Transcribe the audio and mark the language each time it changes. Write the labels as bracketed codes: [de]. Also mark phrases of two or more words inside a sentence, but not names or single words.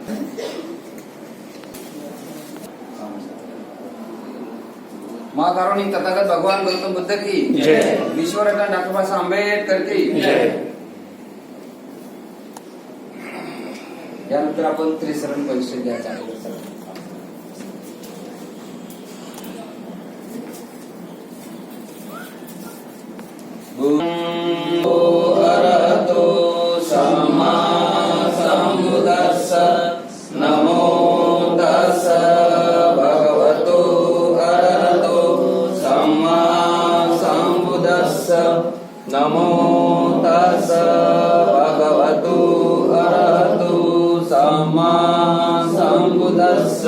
[mr] महाकारुणिक तथागत भगवान गौतम बुद्ध की जय. विश्वरत्न डॉक्टर बाबासाहेब आंबेडकर की जय. यानंतर आपण त्रिशरण परिषद घ्यायचा आहे. [pi] अरहतो सम्मा सम्बुद्धस्स नमो तस्स भगवतो अरहतो सम्मा सम्बुद्धस्स नमो तस्स भगवतो अरहतो सम्मा सम्बुद्धस्स.